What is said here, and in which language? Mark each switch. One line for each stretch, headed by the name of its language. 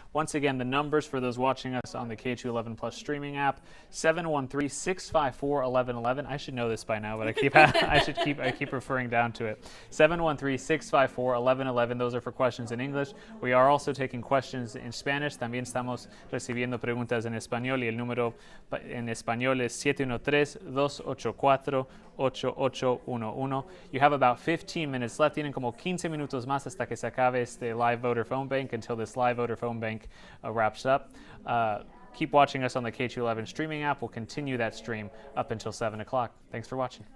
English: Once again, the numbers for those watching us on the KHOU 11 Plus streaming app: 713-654-1111. I should know this by now, but I keep referring down to it. 713-654-1111. Those are for questions in English. We are also taking questions in Spanish.
Spanish: También estamos recibiendo preguntas en español, y el número en español es 713-284-8811.
English: You have about 15 minutes left.
Spanish: Tienen como 15 minutos más hasta que se acabe este
English: live voter phone bank, until this live voter phone bank wraps up. Keep watching us on the KHOU 11 streaming app. We'll continue that stream up until 7 o'clock. Thanks for watching.